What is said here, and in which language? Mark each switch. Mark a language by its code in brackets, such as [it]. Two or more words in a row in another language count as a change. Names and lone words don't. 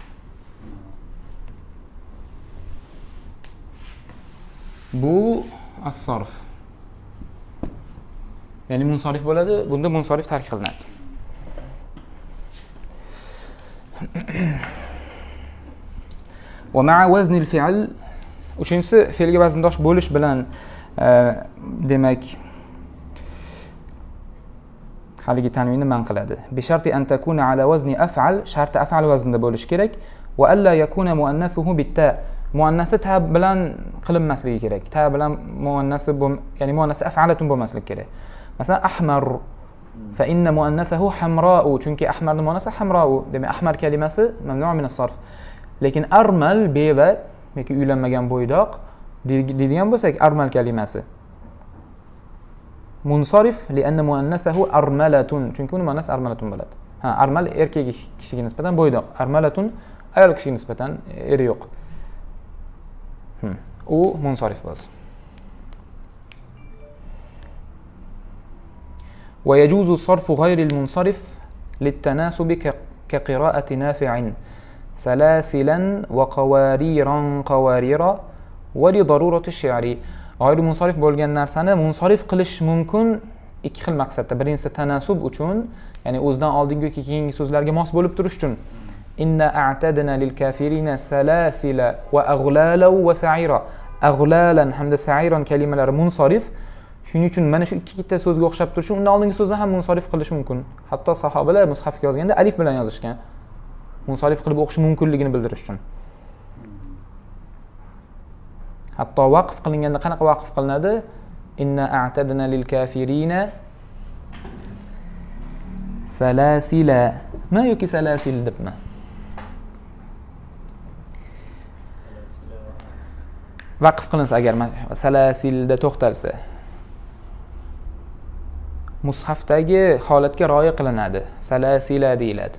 [uz] Bu as-sarf. Ya'ni munsarif bo'ladi, bunda munsarif tark qilinadi. [ar] ومع وزن الفعل, [uz] uchinchisi fe'lga vazndosh bo'lish bilan demak haligi tanvinni man qiladi. [ar] بشرط أن يكون على وزن أفعل, [uz] sharti af'al vaznida bo'lishi kerak. [ar] وألا يكون مؤنثه بالتاء. [uz] Muannasi ta bilan qilinmasligi kerak. Ta bilan muannasi ya'ni muannasi af'alatun bo'lmasligi kerak. Masalan, ahmar [ar] فإن مؤنثه حمراء, [uz] chunki ahmarning muannasi hamra'u. Demak, ahmar kalimasi [ar] ممنوع من الصرف. [uz] Lekin armal beva yoki uylanmagan bo'ydoq deydigan bo'lsak, armal kalimasi munsarif [ar] لأن مؤنثه أرملة, [uz] chunki uni muannas armalatun bo'ladi. Armal erkak kishiga nisbatan bo'ydoq, armalatun ayol kishiga nisbatan eri yo'q. U munsarif bo'ladi. [ar] ويجوز صرف غير المنصرف للتناسب كقراءة نافع سلاسلا وقواريرا قواريرا ولضرورة الشعر. [uz] G'ayri munsarif bo'lgan narsani munsarif qilish mumkin ikki xil maqsadda. Birinchisi tanasub uchun, ya'ni o'zidan oldingi yoki keyingi so'zlarga mos bo'lib turish uchun. [ar] إنا أعتدنا للكافرين سلاسلا وأغلالا وسعيرا. [uz] Aghlalan hamda sa'iran kalimalari munsarif. Shuning uchun mana shu ikkita so'zga o'xshab turishi, undan oldingi so'zni ham munsarif qilish mumkin. Hatto sahobalar mushafga yozganda alif bilan yozishgan. Munsarif qilib o'qish mumkinligini bildirish uchun. Hatto vaqf qilinganda qanaqa vaqf qilinadi? [ar] إنا أعتدنا للكافرين سلاسلا. [uz] Ma yoki salasil debmi? Vaqf qilinsa agar salasilda to'xtalsa, mushafdagi holatga rioya qilinadi. Salasila deyiladi.